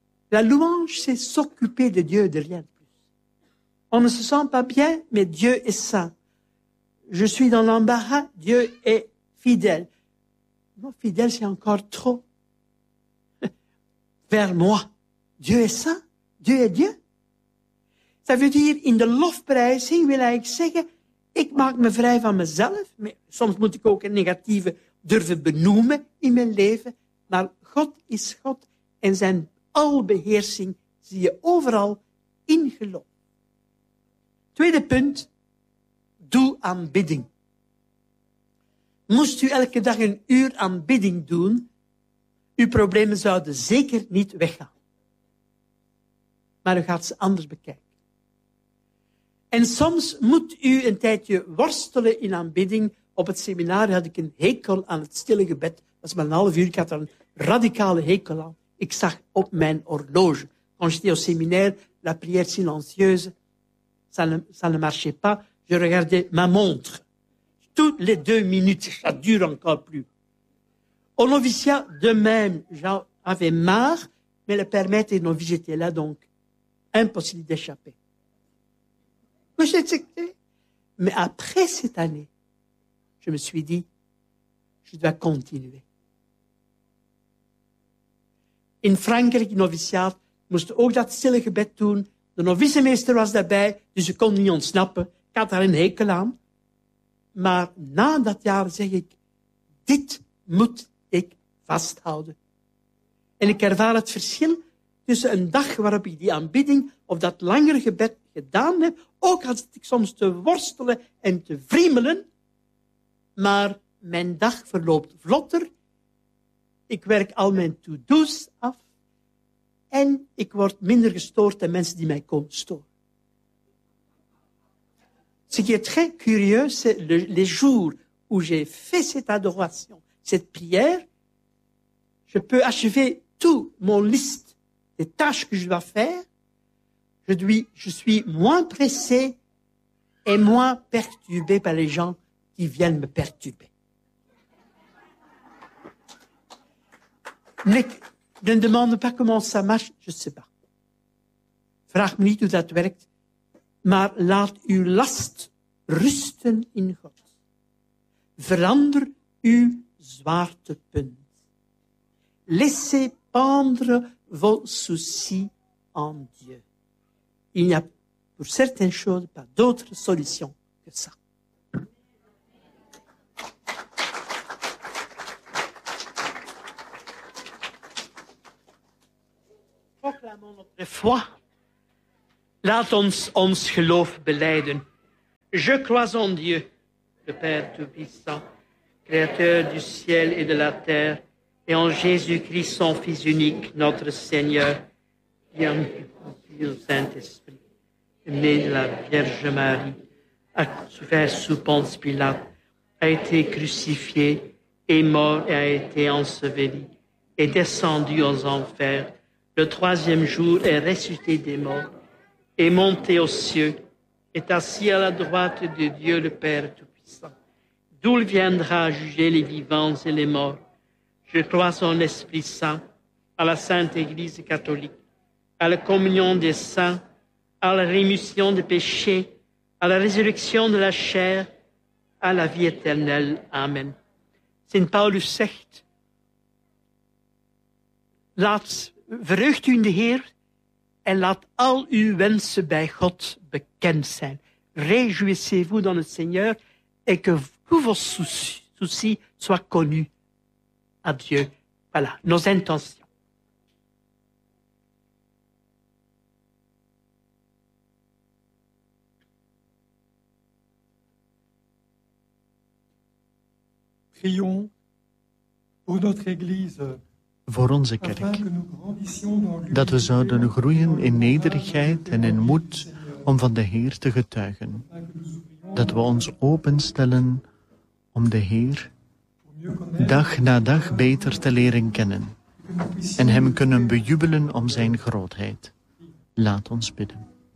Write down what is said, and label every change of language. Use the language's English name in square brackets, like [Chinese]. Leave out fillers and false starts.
[French] La louange, c'est s'occuper de Dieu, de rien de plus. On ne se sent pas bien, mais Dieu est saint. Je suis dans l'embarras, Dieu est fidèle. Non, fidèle, c'est encore trop. Vers moi, Dieu est saint, Dieu est Dieu. Ça veut dire, [Dutch] in de lofprijzing wil ik zeggen, ik maak me vrij van mezelf, maar soms moet ik ook een negatieve durven benoemen in mijn leven. Maar God is God en zijn albeheersing zie je overal in geloof. 2e punt, doe aanbidding. Moest u elke dag 1 uur aanbidding doen, uw problemen zouden zeker niet weggaan. Maar u gaat ze anders bekijken. En soms moet u een tijdje worstelen in aanbidding. Op het seminar had ik een hekel aan het stille gebed. Dat was maar 1/2 uur. Ik had er een radicale hekel aan. Ik zag op mijn horloge. [French] Quand j'étais au séminaire, la prière silencieuse, ça ne marchait pas. Je regardais ma montre. Toutes les 2 minutes, ça dure encore plus. Au noviciat, de même, j'avais marre, mais le père maître et novice étaient là, donc impossible d'échapper. Mais après cette année, je me suis dit, je dois continuer. [Dutch] In Frankrijk, noviciaat, moest ook dat stille gebed doen. De novicemeester was daarbij, dus ik kon niet ontsnappen. Ik had daar een hekel aan. Maar na dat jaar zeg ik, dit moet ik vasthouden. En ik ervaar het verschil tussen een dag waarop ik die aanbidding of dat langere gebed gedaan heb, ook als ik soms te worstelen en te vriemelen, maar mijn dag verloopt vlotter, ik werk al mijn to-do's af en ik word minder gestoord dan mensen die mij komen storen. [French] Ce qui est très curieux, c'est les jours où j'ai fait cette adoration, cette prière, je peux achever tout mon liste des tâches que je dois faire. Je suis moins pressé et moins perturbé par les gens qui viennent me perturber. Ne me demande pas comment ça marche, je ne sais pas. [Dutch] Vraag me niet hoe dat werkt, maar laat uw last rusten in God. Verander uw zwaartepunt. [French] laissez pendre vos soucis en Dieu. Il n'y a pour certaines choses pas d'autre solution que ça. Proclamons notre foi. [Dutch] Laat ons ons geloof belijden. [French] Je crois en Dieu, le Père Tout-Puissant, Créateur du ciel et de la terre, et en Jésus-Christ, son Fils unique, notre Seigneur, qui a été conçu au Saint-Esprit, né de la Vierge Marie, a souffert sous Ponce Pilate, a été crucifié et mort et a été enseveli, et descendu aux enfers, le troisième jour est ressuscité des morts, est monté aux cieux, est assis à la droite de Dieu le Père Tout-Puissant, d'où il viendra juger les vivants et les morts. Je crois en l'Esprit Saint, à la Sainte Église catholique, à la communion des saints, à la rémission des péchés, à la résurrection de la chair, à la vie éternelle. Amen. [Dutch] Sint Paulus zegt, laat vreugd u in de Heer, en laat al uw wensen bij God bekend zijn. [French] Réjouissez-vous dans le Seigneur et que tous vos soucis soient connus à Dieu. Voilà, nos intentions. Prions pour notre Église. [Dutch] Voor onze kerk, dat we zouden groeien in nederigheid en in moed om van de Heer te getuigen, dat we ons openstellen om de Heer dag na dag beter te leren kennen en hem kunnen bejubelen om zijn grootheid. Laat ons bidden.